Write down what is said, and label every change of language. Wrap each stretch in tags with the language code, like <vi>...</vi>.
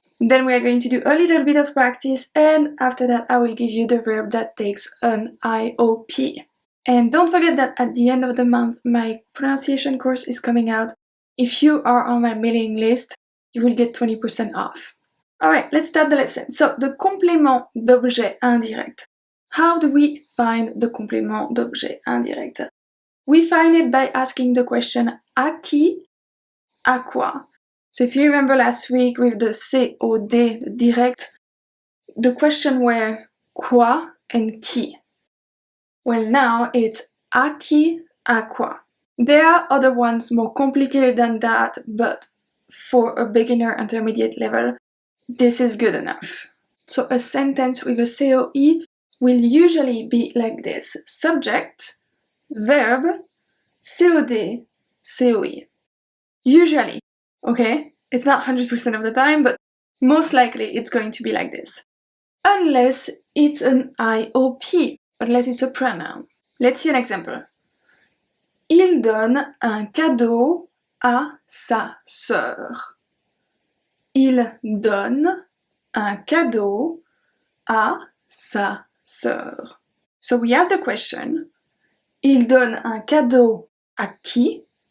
<en>Then we are going to do a little bit of practice, and after that I will give you the verb that takes an IOP. And don't forget that at the end of the month my pronunciation course is coming out. If you are on my mailing list, you will get 20% off. Alright, let's start the lesson. So, the complément d'objet indirect. How do we find the complément d'objet indirect? We find it by asking the question</en> <fr>à qui, à quoi.</fr> <en>So if you remember last week with the COD, the direct, the question were quoi and qui. Well, now it's</en> <fr>à qui, à quoi.</fr> <en>There are other ones more complicated than that, but for a beginner intermediate level, this is good enough. So a sentence with a COI will usually be like this: subject, verb, COD, COI. Usually, okay? It's not 100% of the time, but most likely it's going to be like this. Unless it's an IOP, unless it's a pronoun. Let's see an example.</en> <fr>Il donne un cadeau à sa sœur. Il donne un cadeau à sa sœur.</fr> <en>So we ask the question,</en> <fr>il donne un cadeau à qui?</fr>